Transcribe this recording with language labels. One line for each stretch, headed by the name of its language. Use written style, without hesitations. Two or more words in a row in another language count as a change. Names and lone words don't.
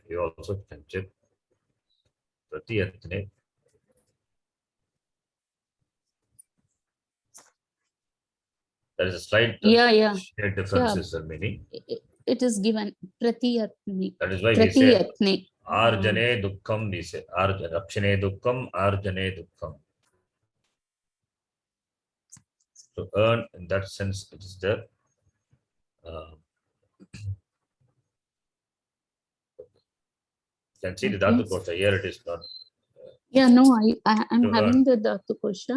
English: You also can check. Pratiyatne. There is a slight difference is the meaning. It is given Pratiyatne. That is why we say
Sanskrit: अर्जने दुःखम्.
English: We say
Sanskrit: रक्षणे दुःखम्, अर्जने दुःखम्.
English: To earn, in that sense, it is the you can see the Dhatu Kosha. Here it is not. Yeah, no, I'm having the Dhatu Kosha.